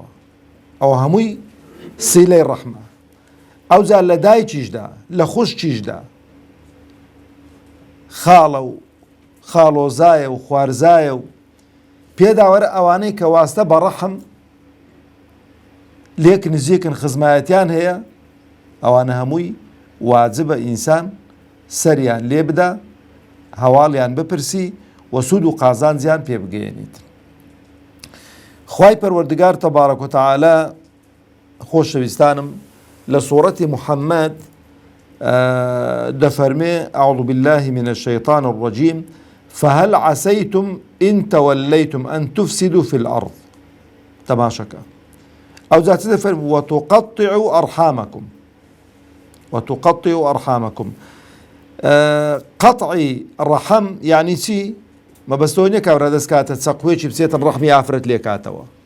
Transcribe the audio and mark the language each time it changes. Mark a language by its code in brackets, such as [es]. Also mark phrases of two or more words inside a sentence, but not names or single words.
[ckb] ئەوە هەمووی سیلەی ڕەحمە. ئەوجا لە دایکیشدا، لە خوشکیشدا، خاڵە و خاڵۆزایە و خوارزایە و پێداوەرە ئەوانەی کە واستە بە ڕەحم لێک نزیکن، خزمایەتیان هەیە، ئەوانە هەمووی واجبە ئینسان سەریان لێ بدا، هەواڵیان بپرسی و سود و قازانجیان پێ بگەێنیت. خوای پەروەردگار تەبارەک و تەعالا خۆشەویستانم لە سوورەتی محەممەد دەفەرمێ [ar] أعوذ بالله من الشيطان الرجيم فهل عسيتم إن توليتم أن تفسدوا في الأرض. [ckb] تماشەکە ئەو جا چ دەفەرمێ [ar] وتقطعوا أرحامكم، وتقطعوا أرحامكم. [ckb] قەطعی ڕەحەم یعنی چی؟ مەبەستەوە نییە کابرا دەستکاتە چەقوێکی بچێتن ڕەحمی ئافرەت لێکاتەوە.